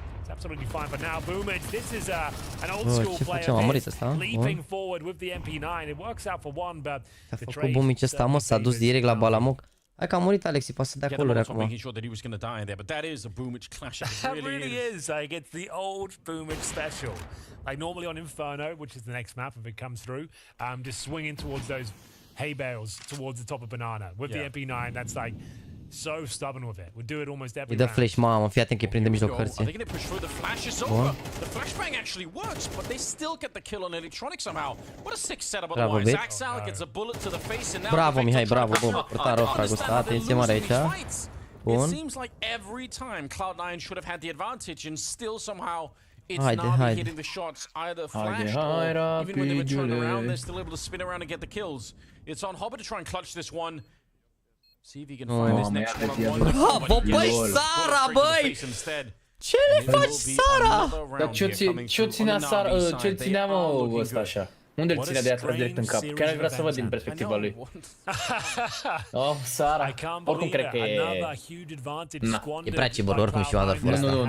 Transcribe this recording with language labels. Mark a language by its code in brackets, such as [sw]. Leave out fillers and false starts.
[en] Absolutely fine for now. Boomage, this is an old school player leaping forward with the MP9. It works out for one, but [ro] a făcut Boomage ăsta, mă, s-a dus direct la Balamuc. Hai că a murit Alexi, poate să dea coluri acum. [en] Making sure that he was going to die there, but that is a Boomich clash. It really is. Like, it's the old Boomich special. Like, normally on Inferno, which is the next map if it comes through, just swinging towards those hay bales towards the top of Banana. With the MP9, that's like so stubborn with it. We do it almost every round. [ro] Îi dă flash, mamă, fii atent că îi prinde mijloc hărții. Bun. [en] The flashbang actually works, but they still get the kill on electronic somehow. What a sick setup otherwise. Axel gets a bullet to the face and now [ro] bravo, Mihai, bravo, bun. Portarul fragul ăsta, atenție mare aici. Bun. [en] It seems like every time Cloud9 should have had the advantage and still somehow it's not hitting the shots either flashed or even when they were turned around, they're still able to spin around and get the kills. It's on Hobbit to try and clutch this one. See if he can find this next one-on-one. [ro] Bravo, băi, Sara, băi! Ce le faci, Sara? Dar ce-o ținea Sara, ce-l ținea, mă, ăsta așa? Unde îl ținea de atras direct în cap? Chiar aș vrea să văd din perspectiva lui. Oh, Sara. Oricum cred că e... Na. E prea cibăr, oricum și Wonder Force ăsta.